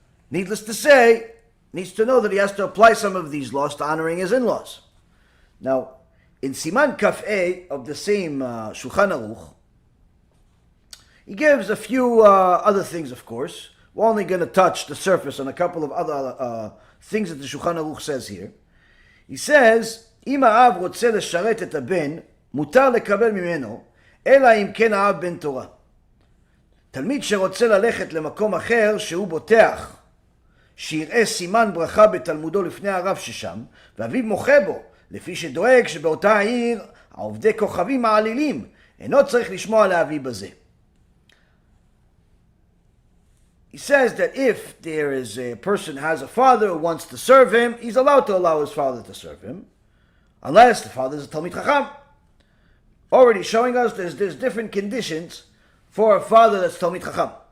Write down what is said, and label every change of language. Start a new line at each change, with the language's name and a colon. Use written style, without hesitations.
English: Needless to say, needs to know that he has to apply some of these laws to honoring his in-laws. Now, in Siman Kaf A of the same Shulchan Aruch, he gives a few other things, of course. We're only going to touch the surface on a couple of other things that the Shulchan Aruch says here. He says,
Hebrew: אם האב רוצה לשרת את הבן, מותר לקבל ממנו, אלא אם כן האב בן תורה. תלמיד שרוצה ללכת למקום אחר שהוא בוטח שיראה סימן ברכה בתלמודו לפני הרב ששם, ואביו מוחה בו, לפי שדואג שבאותה העיר העובדי כוכבים מעלילים, אינו צריך לשמוע לאביו בזה.
English: He says that if there is a person who has a father who wants to serve him, he's allowed to allow his father to serve him, unless the father is a Talmid Chacham. Already showing us there's different conditions for a father that's Talmid Chacham.